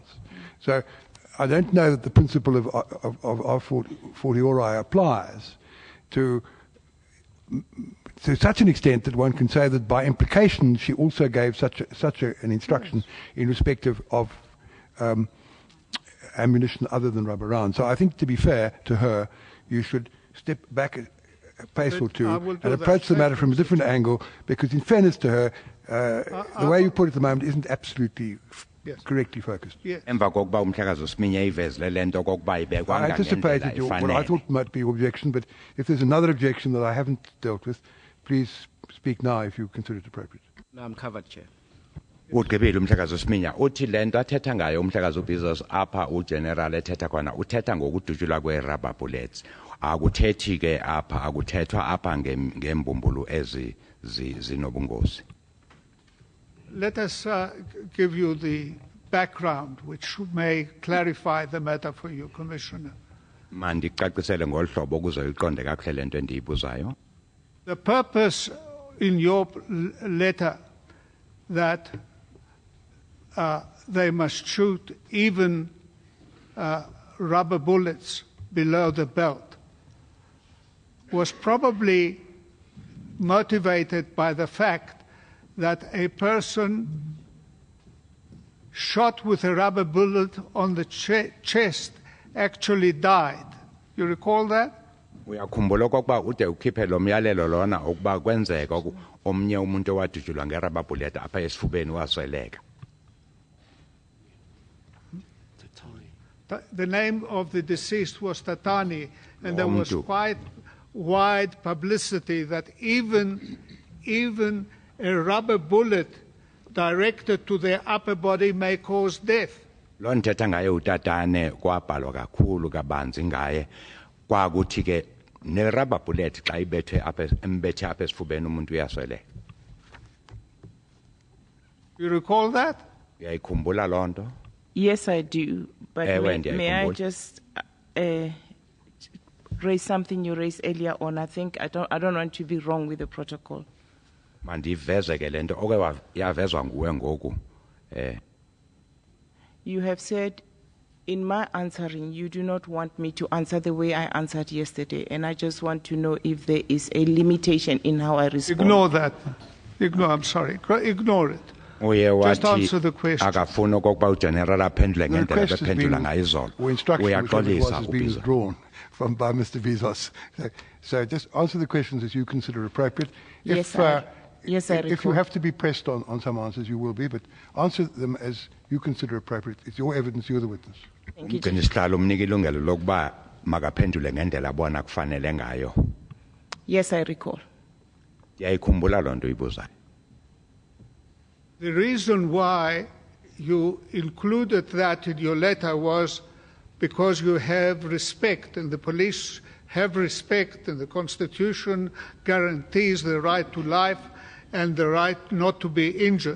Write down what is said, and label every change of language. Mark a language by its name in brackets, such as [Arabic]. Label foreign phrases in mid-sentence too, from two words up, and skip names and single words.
[English] So I don't know that the principle of fortiori applies to such an extent that one can say that by implication she also gave such an instruction in respect of ammunition other than rubber rounds. So I think, to be fair to her, you should step back a pace or two and approach the matter from a different angle, because in fairness to her, the way you put it at the moment isn't absolutely correctly focused. Yes. [Xhosa] Emva kokuba umhlekazi wesiminya ivezile le nto kokuba [English] I [Xhosa] ibekwanga [English] anticipated what I [Xhosa] ifanele. [English] thought might be your objection, but if there's another objection that I haven't dealt with, please speak now if you consider it appropriate. No, I'm covered, Chair. [Xhosa] Ugqibile umhlekazi wesiminya uthi le nto athetha ngayo umhlekazi uBizos apha ugeneral ethetha khona uthetha ngokudutshulwa kwe- [English] rubber bullets. [Xhosa] Akuthethi ke apha akuthethwa apha ngembumbulu ezi zinobungozi. [English] Let us give you the background, which may clarify the matter for you, Commissioner. [Xhosa] Mandicacisele ngolu hlobo ukuze uyiqonde kakuhle le nto endiyibuzayo. [English] The purpose in your letter that they must shoot even rubber bullets below the belt was probably motivated by the fact that a person shot with a rubber bullet on the chest actually died. You recall that? [Xhosa] Uyakhumbula okokuba ude ukhiphe lo myalelo lona ukuba kwenzeka omnye umuntu owadutshulwa nge- [English] rubber bullet [Xhosa] apha esifubeni wasweleka. [English] The name of the deceased was Tatani, and there was quite wide publicity that even a rubber bullet directed to their upper body may cause death. [Xhosa] Lo nthetha ngaye utatane kwabhalwa kakhulu kabanzi ngaye kwakuthi ke ne- [English] rubber bullet [Xhosa] xa ibethe embethe apha esifubeni umuntu uyasweleka. [English] You recall that? [Xhosa] Uyayikhumbula loo nto? [English] Yes, I do. But may I just raise something you raised earlier on. I think I don't want to be wrong with the protocol. [Xhosa] Mandiveze ke lento oke yavezwa nguwe ngoku. [English] You have said in my answering, you do not want me to answer the way I answered yesterday, and I just want to know if there is a limitation in how I respond. Ignore that. I'm sorry. Ignore it. Just answer the question. [Xhosa] Akafuna okokuba ugeneral aphendule [English] The [Xhosa] ngendlela [English] request has [Xhosa] bephendula [English] been, [Xhosa] ngayo izolo. [English] or instruction, whichever it was, [Xhosa] Uyaxolisa [English] has been [Xhosa] uBizo. [English] withdrawn by Mr. Vizos. So just answer the questions as you consider appropriate. Yes, yes, I if you recall. have to be pressed on some answers, you will be, but answer them as you consider appropriate. It's your evidence, you're the witness. Thank you, [Xhosa] Umgcini sihlalo umnika ilungelo lokuba makaphendule ngendlela abona kufanele ngayo. [English] Yes, I recall. [Xhosa] Yayikhumbula loo nto uyibuzayo. [English] The reason why you included that in your letter was because you have respect, and the police have respect, and the Constitution guarantees the right to life and the right not to be injured.